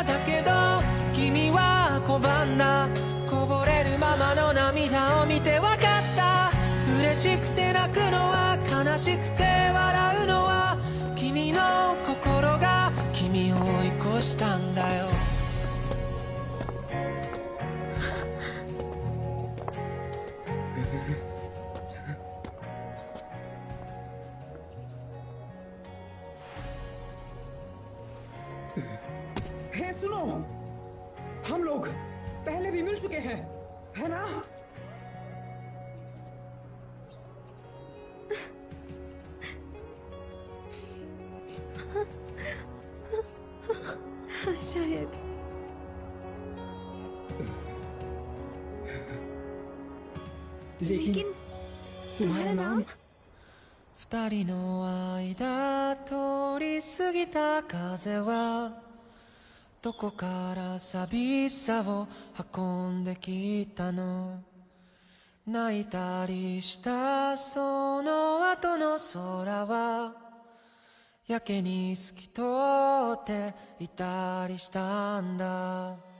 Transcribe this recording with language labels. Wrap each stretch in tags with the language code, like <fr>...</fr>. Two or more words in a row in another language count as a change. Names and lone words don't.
<ja>だけど君は拒んだ。こぼれるままの涙を見てわかった。嬉しくて泣くのは、悲しくて笑うのは、君の心が君を追い越したんだよ。</ja> <hi>हे सुनो, हम लोग पहले भी मिल चुके हैं, है ना? शायद। लेकिन तुम्हारा नाम?</hi> <ja>二人の間通り過ぎた風はどこから寂しさを運んできたの。泣いたりしたその後の空はやけに透き通っていたりしたんだ。</ja>